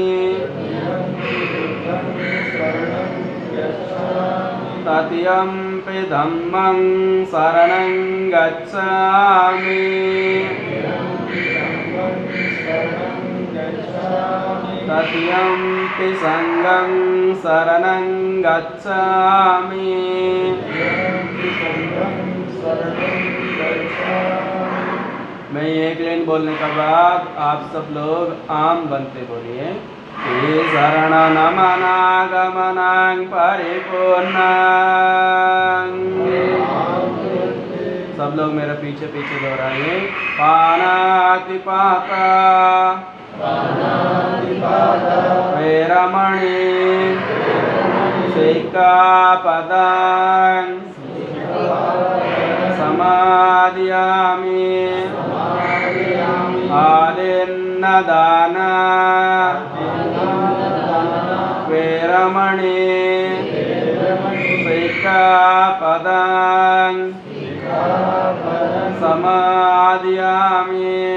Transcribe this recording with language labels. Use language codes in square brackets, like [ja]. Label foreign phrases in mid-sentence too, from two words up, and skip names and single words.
[pi] तृतीयम्पि धम्मं शरणं गच्छामि। तृतीयम्पि संघं शरणं गच्छामि। [hi] मैं एक लाइन बोलने के बाद आप सब लोग आम बनते बोलिए। [pi] ये शरणनमनागमनं परिपूर्णं। [hi] सब लोग मेरे पीछे पीछे दोहराइए। [pi] पाणातिपाता वेरमणि सिक्खापदं समादयामि। आदिन्नदाना वेरमणि सिक्खापदं समादयामि।